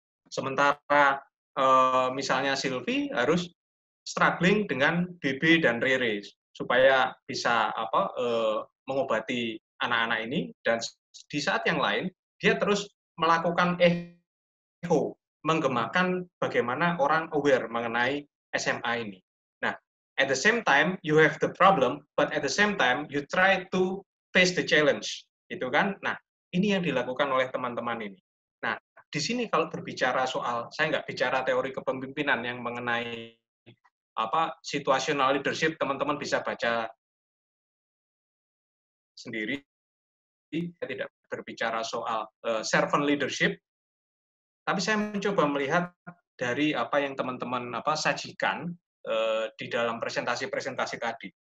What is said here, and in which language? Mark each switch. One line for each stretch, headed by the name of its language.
Indonesian: Sementara misalnya Sylvie harus struggling dengan BB dan Rere supaya bisa mengobati anak-anak ini, dan di saat yang lain dia terus melakukan echo, menggemakan bagaimana orang aware mengenai SMA ini.
English: Nah, at the same time you have the problem, but at the same time you try to face the challenge,
Indonesian: gitu kan? Nah, ini yang dilakukan oleh teman-teman ini. Nah, di sini kalau berbicara soal, saya nggak bicara teori kepemimpinan yang mengenai situational leadership, teman-teman bisa baca sendiri. Saya tidak berbicara soal servant leadership, tapi saya mencoba melihat dari apa yang teman-teman sajikan di dalam presentasi-presentasi tadi.